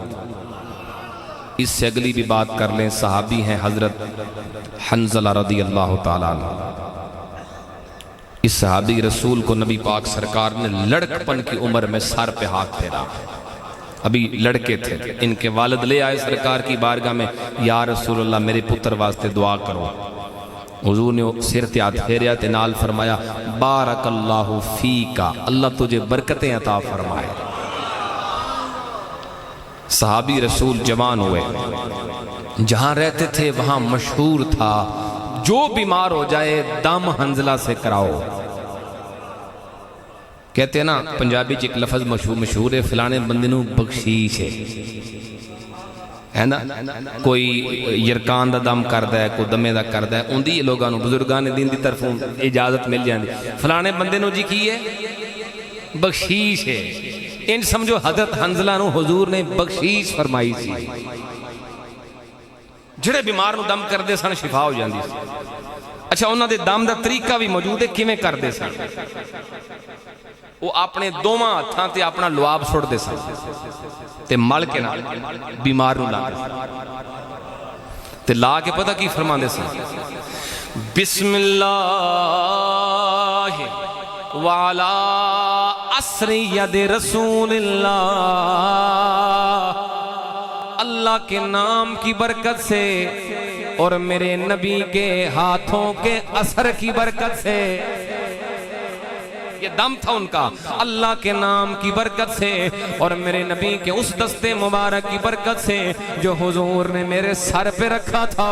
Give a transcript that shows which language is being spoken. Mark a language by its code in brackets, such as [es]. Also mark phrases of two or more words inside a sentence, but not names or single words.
[ur] اس سے اگلی بھی بات کر لیں، صحابی ہیں حضرت حنظلہ رضی اللہ تعالیٰ عنہ۔ اس صحابی رسول کو نبی پاک سرکار نے لڑکپن کی عمر میں سر پہ ہاتھ پھیرا، ابھی لڑکے تھے، ان کے والد لے آئے سرکار کی بارگاہ میں، [ar] یا رسول اللہ [pa] میرے پتر واسطے دعا کرو۔ حضور نے سر تے ہاتھ پھیریا تے نال فرمایا [ar] بارک اللہ فیکا، [ur] اللہ تجھے برکتیں عطا فرمائے۔ صحابی رسول جوان ہوئے، جہاں رہتے تھے وہاں مشہور تھا جو بیمار ہو جائے دم حنظلہ سے کراؤ۔ کہتے ہیں نا پنجابی ایک لفظ مشہور ہے، [pa] فلانے بندے نوں بخشیش ہے نا، کوئی یرکان دا دم کردا ہے، کوئی دمے دا کردا ہے، اون دی لوگاں نوں بزرگاں نے دین دی طرفوں اجازت مل جاندی، فلانے بندے نوں جی کی ہے بخشیش ہے۔ ان سمجھو حضرت حنظلہ نوں حضور نے بخشیش فرمائی سی، جڑے بیمار نوں دم کردے سن شفا ہو جاندی سی۔ اچھا انہاں دے دم دا طریقہ بھی موجود ہے، کیویں کردے سن؟ وہ اپنے دوواں ہتھاں تے اپنا لعاب سٹ دے سن تے مل کے نال بیمار نوں لا تے لا کے پتہ کی فرماندے سن، [ar] بسم اللہ وعلا عصر ید رسول اللہ، [ur] اللہ کے نام کی برکت سے اور میرے نبی کے ہاتھوں کے اثر کی برکت سے یہ دم تھا ان کا اللہ کے نام کی برکت سے اور میرے نبی کے اس دستے مبارک کی برکت سے جو حضور نے میرے سر پہ رکھا تھا.